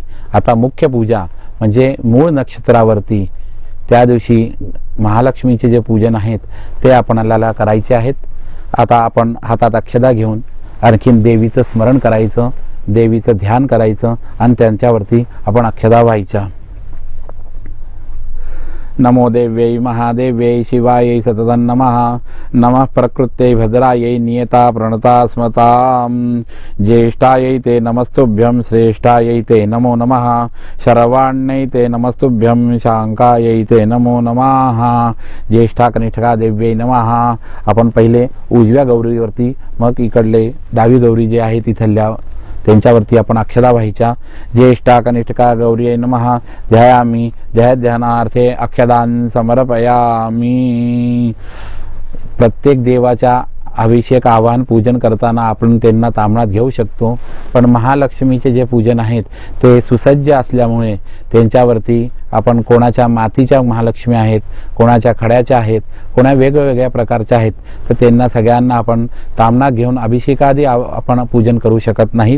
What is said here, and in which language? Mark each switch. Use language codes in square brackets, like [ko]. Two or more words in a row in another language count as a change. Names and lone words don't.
[mr] आता मुख्य पूजा म्हणजे मूळ नक्षत्रावरती त्या दिवशी महालक्ष्मीचे जे पूजन आहेत ते आपणाला करायचे आहेत। आता आपण हातात अक्षदा घेऊन आणखीन देवीचं स्मरण करायचं, देवीचं ध्यान करायचं आणि त्यांच्यावरती आपण अक्षदा व्हायच्या। [sa] नमो देव्यै महादेव्यै शिवायै सततं नमः। नमः प्रकृत्यै भद्रायै नियता प्रणता स्मतां। ज्येष्ठायै ते नमस्तुभ्यं श्रेष्ठायै ते नमो नमः। शरवाण्यै ते नमस्तुभ्यं शांकायै ते नमो नमः। ज्येष्ठा कनिष्ठा देव्यै नमः। [mr] आपण पहिले उजव्या गौरीवरती मग इकडले डावी गौरी जे आहे तिथल्या त्यांच्यावरती आपण अक्षदा व्हायच्या। [sa] ज्येष्ठा कनिष्ठा गौरी नमः। ध्यायामि ध्यानार्थे अक्षदान समर्पयामि। [mr] प्रत्येक देवाच्या अभिषेक आवाहन पूजन करताना आपण त्यांना तामणात घेऊ शकतो, पण महालक्ष्मीचे जे पूजन आहेत ते सुसज्ज असल्यामुळे त्यांच्यावरती आपण कोणाच्या मातीच्या महालक्ष्मी आहेत, कोणाच्या खड्याच्या आहेत, कोणा वेगवेगळ्या प्रकारच्या आहेत, तर त्यांना सगळ्यांना आपण तामणात घेऊन अभिषेकादी आपण पूजन करू शकत नाहीत।